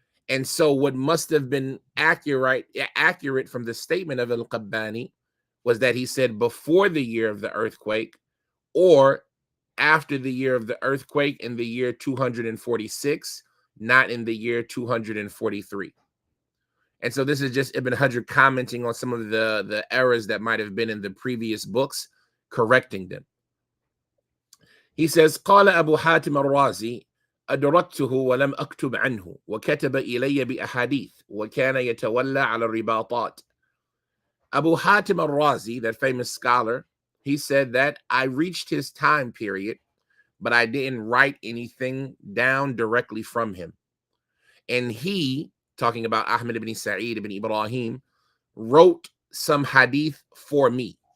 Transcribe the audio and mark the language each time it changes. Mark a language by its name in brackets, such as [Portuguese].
[English] And so what must have been accurate from the statement of Al-Qabbani was that he said before the year of the earthquake or after the year of the earthquake in the year 246, not in the year 243. And so this is just Ibn Hajar commenting on some of the errors that might have been in the previous books, correcting them. He says, [Arabic] قال أبو حاتم الرازي أدركته ولم أكتب عنه وكتب إلي بأحاديث وكان يتولى على الرباطات. [English] Abu Hatim al-Razi, that famous scholar, he said that I reached his time period, but I didn't write anything down directly from him. And he, talking about Ahmad ibn Sa'eed ibn Ibrahim, wrote some hadith for me.